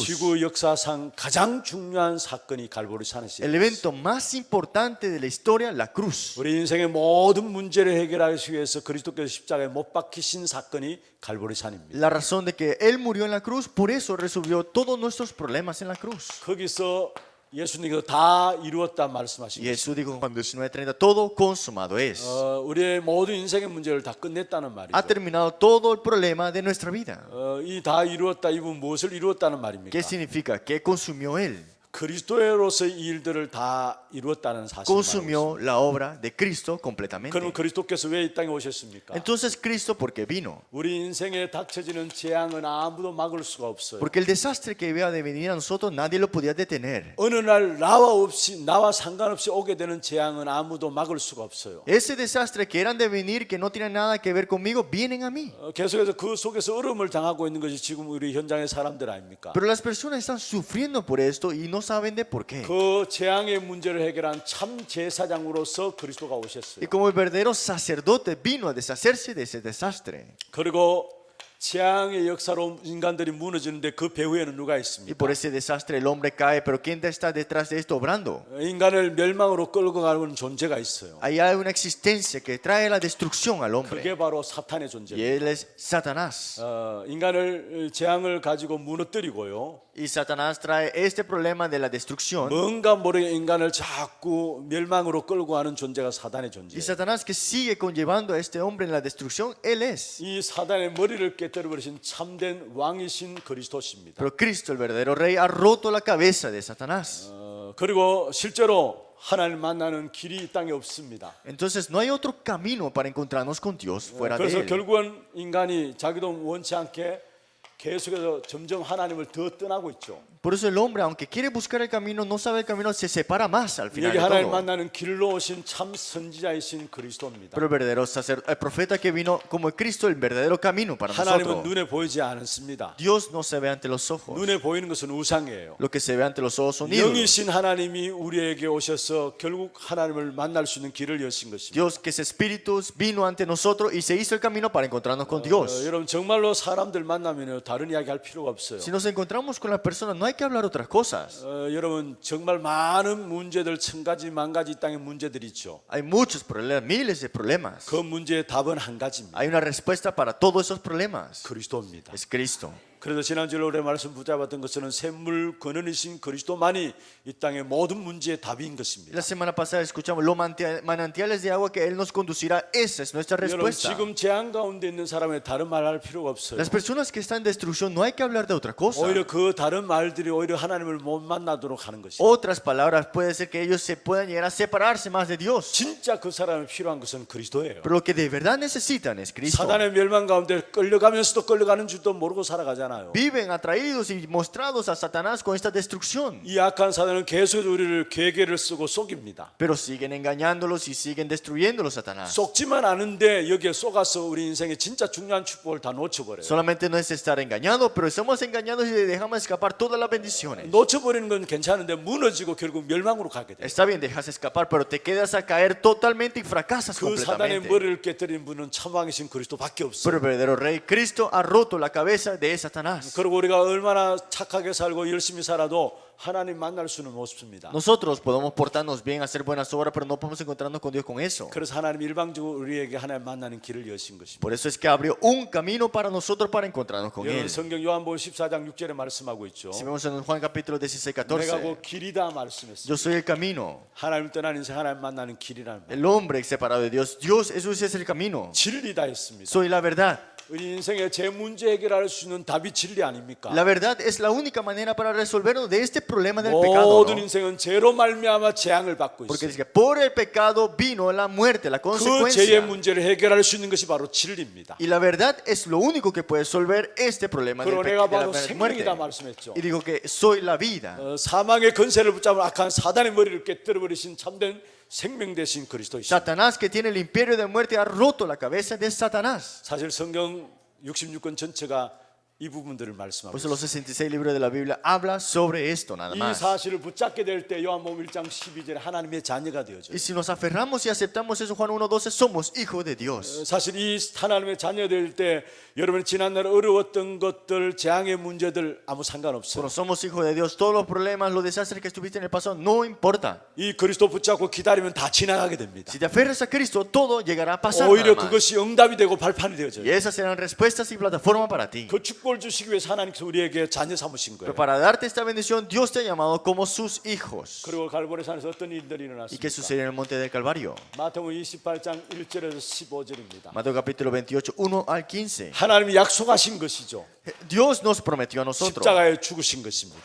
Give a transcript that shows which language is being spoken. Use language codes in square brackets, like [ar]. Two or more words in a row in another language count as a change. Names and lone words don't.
[ko] 지구 역사상 가장 중요한 사건이 갈보리산에서 [es] El evento más importante de la historia, la cruz. [ko] 우리 인생의 모든 문제를 해결하기 위해서 그리스도께서 십자가에 못 박히신 사건이 갈보리산입니다. [es] La razón de que Él murió en la cruz, por eso resolvió todos nuestros problemas en la cruz. [ko] 거기서 예수님께서 다 이루었다 [es] Y [ko] 말씀하신 [es] Jesús dijo en Juan 19:30, todo consumado es. [ko] 우리의 모든 인생의 문제를 다 끝냈다는 [es] Ha [ko] 말이죠. [es] terminado todo el problema de nuestra vida. [ko] 이 다 이루었다 이분 무엇을 이루었다는 말입니까? [es] ¿Qué significa? ¿Qué consumió Él? [ko] 그리스도로서의 이 일들을 다 이루었다는 사실을 말하고 [es] Consumió la obra de Cristo completamente. [ko] 그럼 그리스도께서 왜 이 땅에 오셨습니까? [es] Entonces Cristo, ¿por qué vino? [ko] 우리 인생에 닥쳐지는 재앙은 아무도 막을 수가 없어요. [es] Porque el desastre que iba de venir a nosotros nadie lo podía detener. [ko] 어느 날 나와 상관없이 오게 되는 재앙은 아무도 막을 수가 없어요. [es] Ese desastre que eran de venir, que no tienen nada que ver conmigo, vienen a mí. [ko] 계속해서 그 속에서 어려움을 당하고 있는 것이 지금 우리 현장의 사람들 아닙니까? [es] Pero las personas están sufriendo por esto y no saben de por qué. [ko] 그 재앙의 문제를 해결한 참 제사장으로서 그리스도가 [es] Y [ko] 오셨어요. [es] como el verdadero sacerdote vino a deshacerse de ese desastre. [ko] 그리고 재앙의 역사로 인간들이 무너지는데 그 배후에는 누가 [es] Y [ko] 있습니까? [es] por ese desastre el hombre cae, pero ¿quién está detrás de esto obrando? [ko] 인간을 멸망으로 끌고 가는 존재가 있어요. [es] Ahí hay una existencia que trae la destrucción al hombre. [ko] 그게 바로 사탄의 [es] Y [ko] 존재입니다. [es] él es Satanás. [ko] 인간을 재앙을 가지고 무너뜨리고요. [es] Y Satanás trae este problema de la destrucción. [ko] 뭔가 모르게 인간을 자꾸 멸망으로 끌고 가는 존재가 사단의 [es] Y [ko] 존재예요. [es] Satanás que sigue conllevando a este hombre en la destrucción, él es. [ko] 이 사단의 머리를 깨뜨려버리신 참된 왕이신 그리스도십니다. [es] Pero Cristo, el verdadero rey, ha roto la cabeza de Satanás. [ko] 그리고 실제로 하나님 만나는 길이 이 땅에 없습니다. [es] Entonces no hay otro camino para encontrarnos con Dios fuera de [ko] 그래서 [es] él. [ko] 결국은 인간이 자기도 원치 않게 계속해서 점점 하나님을 더 떠나고 있죠. [es] Por eso el hombre, aunque quiere buscar el camino, no sabe el camino, se separa más al final [ko] 여기 [es] de [ko] 하나님 [es] todo. [ko] 만나는 길로 오신 참 선지자이신 그리스도입니다. [es] Pero el verdadero el profeta que vino como Cristo, el verdadero camino para [ko] 하나님은 [es] nosotros. [ko] 눈에 보이지 않습니다. [es] Dios no se ve ante los ojos. [ko] 눈에 보이는 것은 우상이에요. [es] Lo que se ve ante los ojos son ídolos. [ko] 영이신 하나님이 우리에게 오셔서 결국 하나님을 만날 수 있는 길을 여신 것입니다. [es] Dios que es espíritu vino ante nosotros y se hizo el camino para encontrarnos con Dios. [ko] 여러분 정말로 사람들 만나면 다른 이야기 할 필요가 없어요. [es] Si nos encontramos con la persona, no hay que hablar otras cosas. [ko] 여러분 정말 많은 문제들 천 가지 만 가지 이 땅에 문제들이 있죠. [es] Hay muchos problemas, miles de problemas. [ko] 그 문제의 답은 한 가지입니다. [es] Hay una respuesta para todos esos problemas. [ko] 그리스도입니다. [es] Es Cristo. [ko] 그래서 지난주에 우리 말씀 붙잡았던 것은 샘물 근원이신 그리스도만이 이 땅의 모든 문제의 답인 것입니다. [es] La semana pasada escuchamos los manantiales de agua que Él nos conducirá. Esa es nuestra [ko] 여러분 [es] respuesta. [ko] 지금 재앙 가운데 있는 사람의 다른 말 할 필요가 없어요. [es] Las personas que están en destrucción no hay que hablar de otra cosa. [ko] 오히려 그 다른 말들이 오히려 하나님을 못 만나도록 하는 것이죠. [es] Otras palabras puede ser que ellos se puedan llegar a separarse más de Dios. [ko] 진짜 그 사람이 필요한 것은 그리스도예요. [es] Pero lo que de verdad necesitan es Cristo. [ko] 사단의 멸망 가운데 끌려가면서도 끌려가는 줄도 모르고 살아가잖아요. [es] Viven atraídos y mostrados a Satanás con esta destrucción. [ko] 이 악한 사단은 계속 우리를 괴계를 쓰고 속입니다. [es] Pero siguen engañándolos y siguen destruyéndolos, Satanás. [ko] 속지만 않은데 여기에 속아서 우리 인생의 진짜 중요한 축복을 다 놓쳐버려요. [es] Solamente no es estar engañado, pero estamos engañados y dejamos escapar todas las bendiciones. [ko] 놓쳐버리는 건 괜찮은데 무너지고 결국 멸망으로 가게 돼요. [es] Está bien, dejas escapar, pero te quedas a caer totalmente y fracasas [ko] 그 사단의 [es] completamente. [ko] 머리를 깨뜨린 분은 참왕이신 그리스도밖에 [es] Pero [ko] 없어요. [es] el verdadero rey Cristo ha roto la cabeza de Satanás. [ko] 그리고 우리가 얼마나 착하게 살고 열심히 살아도 하나님 만날 수는 없습니다. [es] Nosotros podemos portarnos bien, hacer buenas obras, pero no podemos encontrarnos con Dios con eso. [ko] 그래서 하나님 일방적으로 우리에게 하나님 만나는 길을 여신 것입니다. [es] Por eso es que abrió un camino para nosotros para encontrarnos con [ko] 여러분 [es] Él. [ko] 성경 요한복음 14장 6절에 말씀하고 있죠. [es] Si vemos en Juan capítulo 16, [ko] 내가 그 [es] 14, [ko] 길이다 말씀했어요. [es] yo soy el camino. [ko] 하나님 떠난 인생 하나님 만나는 길이라는 말. [es] El hombre separado de Dios, Dios, Jesús es el camino. [ko] 진리다 했습니다. [es] Soy la verdad. [ko] 우리 인생의 제 문제 해결할 수 있는 답이 진리 아닙니까? [es] La verdad es la única manera para resolvernos de este problema del pecado. [ko] 모든 [es] ¿No? [ko] 인생은 죄로 말미암아 재앙을 받고 [es] Porque [ko] 있어요. [es] dice que por el pecado vino la muerte, la [ko] 그 죄의 [es] consecuencia. [ko] 문제를 해결할 수 있는 것이 바로 진리입니다. [es] Y la verdad es lo único que puede resolver este problema [ko] 그리고 [es] de [ko] 내가 [es] la [ko] 바로 [es] muerte. [ko] 생명이다 말씀했죠. [es] Y dijo que soy la vida. [ko] 사망의 권세를 붙잡은 악한 사단의 머리를 깨뜨려 버리신 참된 생명 되신 그리스도이십니다. [es] Satanás, que tiene el imperio de muerte, ha roto la cabeza de Satanás. [ko] 사실 성경 66권 전체가 이 부분들을 [es] Por [ko] 말씀하고 [es] eso los [ko] 있습니다. [es] 66 libros de la Biblia habla sobre esto nada [ko] 이 [es] más. [ko] 사실을 붙잡게 될 때 요한복음 1장 12절에 하나님의 자녀가 되어져요. [es] Y si nos aferramos y aceptamos eso, Juan 1:12, somos hijos de Dios. [ko] 사실 이 하나님의 자녀 될 때 여러분 지난날 어려웠던 것들, 재앙의 문제들 아무 상관없어요. [es] Cuando somos hijos de Dios, todos los problemas, los desastres que estuviste en el pasado, no importa. [ko] 이 그리스도 붙잡고 기다리면 다 지나가게 됩니다. [es] Si te aferras a Cristo, todo llegará a pasar. [ko] 오히려 [es] nada más. [ko] 그것이 응답이 되고 발판이 [es] Y [ko] 되어져요. [es] esas serán respuestas y plataforma para ti. [ko] 그 축복을 주시기 위해서 하나님께서 우리에게 자녀 삼으신 [es] Pero [ko] 거예요. [es] para darte esta bendición, Dios te ha llamado como sus hijos. [ko] 그리고 갈보리산에서 어떤 일들이 [es] ¿Y qué [ko] 일어났습니까? [es] sucedió en el monte del Calvario? [ko] 마태복음 28장 1절에서 15절입니다. [es] Mateo capítulo 28, 1 al 15. [ko] 하나님이 약속하신 것이죠. [es] Dios nos prometió a nosotros [ko] 십자가에 죽으신 것입니다.